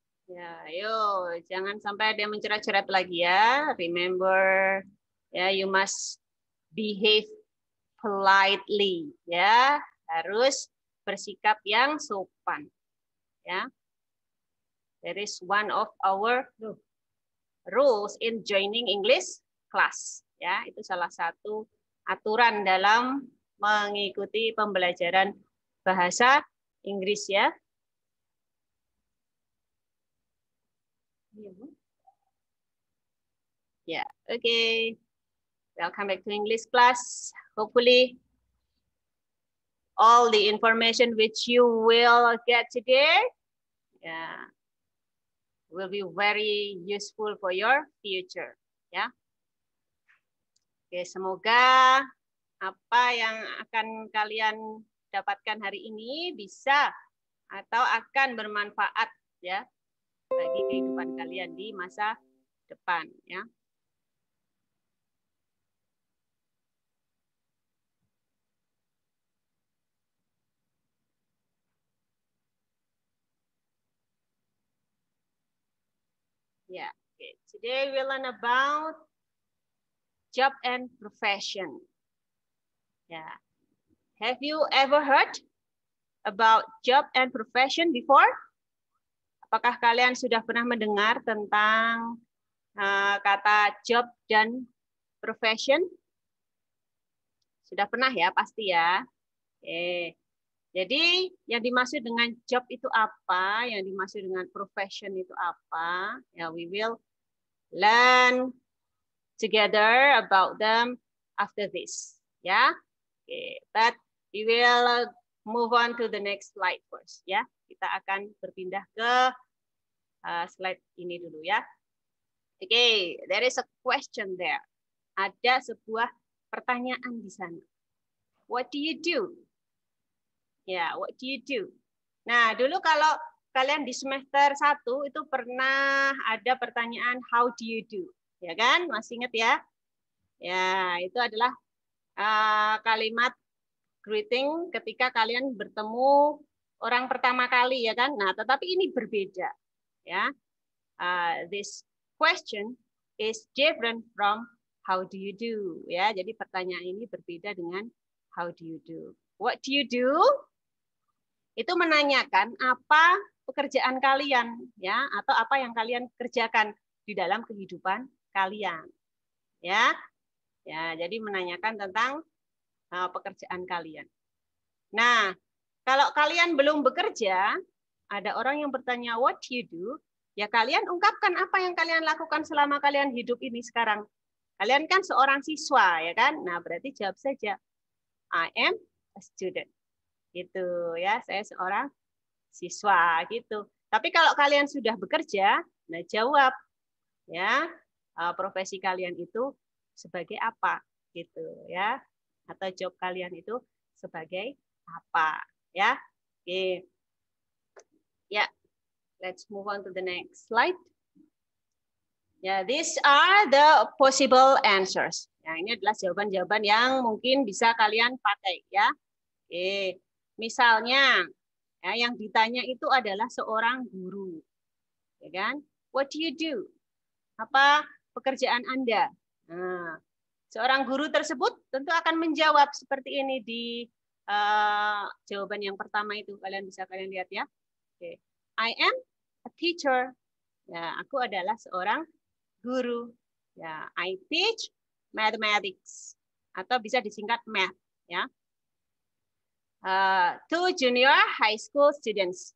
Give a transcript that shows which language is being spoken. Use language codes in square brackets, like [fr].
[id] Ya, ayo jangan sampai ada yang mencerat-cerat lagi ya. [en] Remember, ya, you must behave politely, ya. [id] Harus bersikap yang sopan, ya. [en] That is one of our rules in joining English class, ya. [id] Itu salah satu aturan dalam mengikuti pembelajaran bahasa Inggris ya. Yeah, okay. [en] Welcome back to English class. Hopefully, all the information which you will get today, will be very useful for your future. Ya. [id] Oke, semoga apa yang akan kalian dapatkan hari ini bisa atau akan bermanfaat ya bagi kehidupan kalian di masa depan ya. Yeah, okay. [en] Today we learn about job and profession. Yeah. Have you ever heard about job and profession before? [id] Apakah kalian sudah pernah mendengar tentang kata job dan profession? Sudah pernah ya, pasti ya. Oke. Jadi yang dimaksud dengan job itu apa? Yang dimaksud dengan profession itu apa? [en] Ya, we will learn together about them after this. Ya, okay. But we will move on to the next slide first. [id] Ya, kita akan berpindah ke slide ini dulu ya. [en] Okay, there is a question there. [id] Ada sebuah pertanyaan di sana. [en] What do you do? [id] Ya, [en] what do you do? [id] Nah, dulu kalau kalian di semester 1 itu pernah ada pertanyaan [en] how do you do? [id] Ya kan? Masih ingat ya? Ya, itu adalah kalimat greeting ketika kalian bertemu orang pertama kali ya kan? Nah, tetapi ini berbeda ya. [en] This question is different from how do you do ya. [id] Jadi pertanyaan ini berbeda dengan [en] how do you do. What do you do? [id] Itu menanyakan apa pekerjaan kalian ya atau apa yang kalian kerjakan di dalam kehidupan kalian ya jadi menanyakan tentang pekerjaan kalian. Nah, kalau kalian belum bekerja, ada orang yang bertanya [en] what you do, [id] ya kalian ungkapkan apa yang kalian lakukan selama kalian hidup ini sekarang. Kalian kan seorang siswa ya kan, nah berarti jawab saja [en] I am a student. [id] Gitu ya, saya seorang siswa gitu. Tapi kalau kalian sudah bekerja, nah jawab ya profesi kalian itu sebagai apa gitu ya, atau job kalian itu sebagai apa ya. Oke. [en] Ya, let's move on to the next slide. Ya, these are the possible answers. [id] Ya, ini adalah jawaban-jawaban yang mungkin bisa kalian pakai ya. Oke. Misalnya, ya, yang ditanya itu adalah seorang guru, ya kan? [en] What do you do? [id] Apa pekerjaan Anda? Nah, seorang guru tersebut tentu akan menjawab seperti ini di jawaban yang pertama itu. Kalian lihat ya. Okay. [en] I am a teacher. [id] Ya, aku adalah seorang guru. Ya, [en] I teach [id] mathematics atau bisa disingkat math ya. [en] To junior high school students.